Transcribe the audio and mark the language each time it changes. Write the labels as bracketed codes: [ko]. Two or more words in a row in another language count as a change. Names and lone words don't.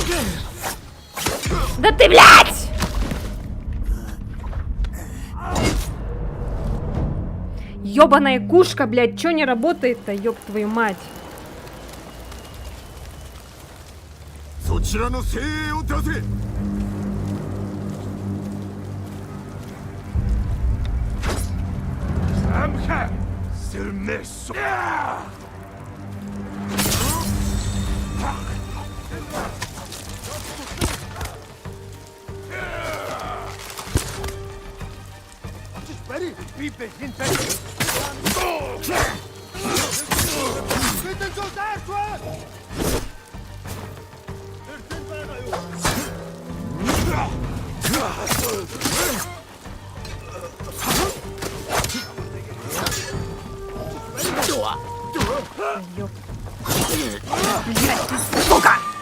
[ru] Да ты, блядь! Ёбаная кушка, блядь, чё не работает-то, ёб твою мать? [ja] そちらの精鋭を出せ [ru] Да Speri, pipe, hinter. Bitte so da, Ёп. Блядь, ты сука!